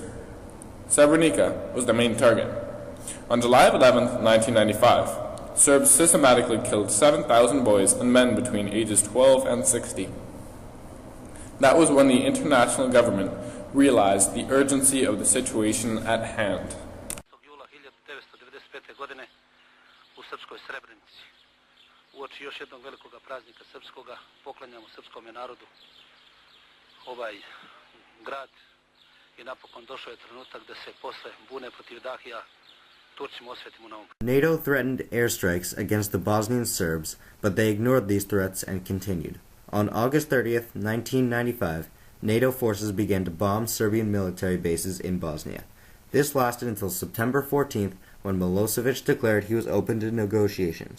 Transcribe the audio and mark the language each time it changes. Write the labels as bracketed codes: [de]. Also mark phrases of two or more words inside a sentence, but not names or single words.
[en] Srebrenica was the main target. On July 11, 1995, Serbs systematically killed 7,000 boys and men between ages 12 and 60. That was when the international government realized the urgency of the situation at hand. [sr] U srpskoj Srebrenici, uoči još jednog velikog praznika srpskoga, poklanjamo srpskom narodu ovaj grad i napokon došao je trenutak da se posle bune protiv Dahija Turcima osvetimo na ovom. [en] NATO threatened airstrikes against the Bosnian Serbs, but they ignored these threats and continued. On August 30th, 1995, NATO forces began to bomb Serbian military bases in Bosnia. This lasted until September 14th, when Milosevic declared he was open to negotiations.